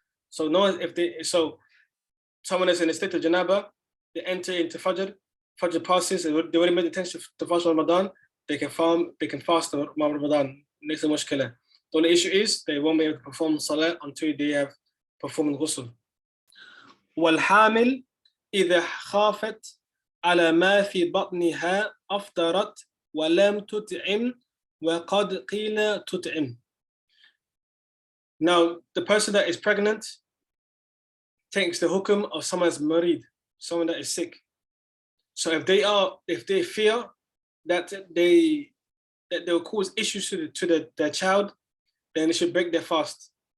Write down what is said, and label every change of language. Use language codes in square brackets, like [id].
[en] So someone is in a state of janaba, they enter into Fajr passes, they already made the intention to fast Ramadan, they can fast Ramadan. The only issue is they won't be able to perform salah until they have performed ghusl. [ar] والحامل إذا خافت على ما في بطنها أفطرت ولم تطعم وقد قيل تطعم. [en] Now, the person that is pregnant takes the hukum of someone that's marid, someone that is sick. So if they fear that they will cause issues to their child, then they should break their fast.